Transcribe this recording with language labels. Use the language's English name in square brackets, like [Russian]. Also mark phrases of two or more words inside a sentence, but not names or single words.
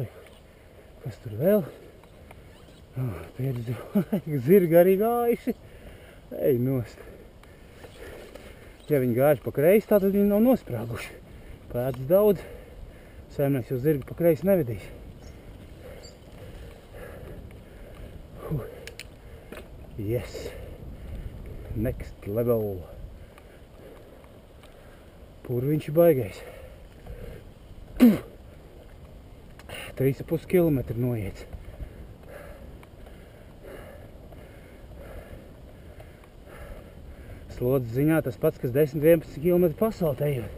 [Latvian] Kas tur vēl? Zirgi arī gājuši. Ej nost. Ja viņi gājuši pa kreisi, tad viņi nav nosprāguši. Pēdas daudz. Saimnieks jau zirgi pa kreisi nevedīs. [English] Yes. Next level. [Latvian] Purviņš ir baigais. 3,5 kilometri noiets. Slodzes ziņā tas pats, kas 10-11 km pasaulē ejot.